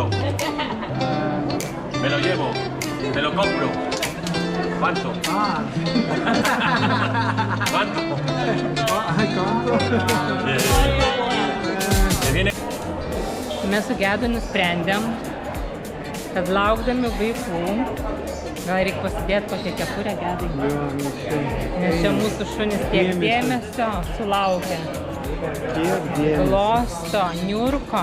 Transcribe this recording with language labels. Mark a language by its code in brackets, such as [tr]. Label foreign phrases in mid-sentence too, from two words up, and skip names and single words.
[es] Me lo llevo, te lo compro. ¿Cuánto? ¿Cuánto? ¿Te viene? [lt] Mes su Gedu nusprendėm, kad laukdami vaikų, gal reikia pasidėti kokią kepurę Gedai. Nes čia mūsų šunis tiek dėmesio sulaukia. Kiek dėmesio. Glosto, niurko.